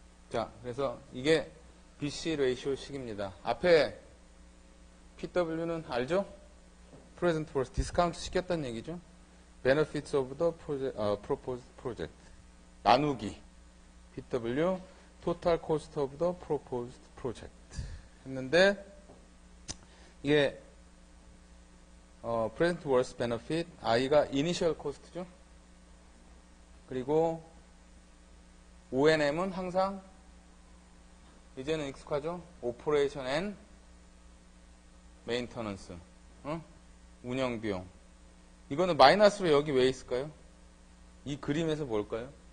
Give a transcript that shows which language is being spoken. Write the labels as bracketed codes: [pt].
[ko] 자, 그래서 이게 BC 레이쇼식입니다. 앞에 PW는 알죠? Present Worth 디스카운트 시켰다는 얘기죠. [en] Benefits of the proposed project. [ko] 나누기. [en] PW Total Cost of the Proposed Project. [ko] 했는데 이게 Present Worth Benefit I가 Initial Cost죠. 그리고 O&M은 항상 이제는 익숙하죠? [en] Operation and Maintenance. [ko] 운영 비용. 이거는 마이너스로 여기 왜 있을까요? 이 그림에서 뭘까요?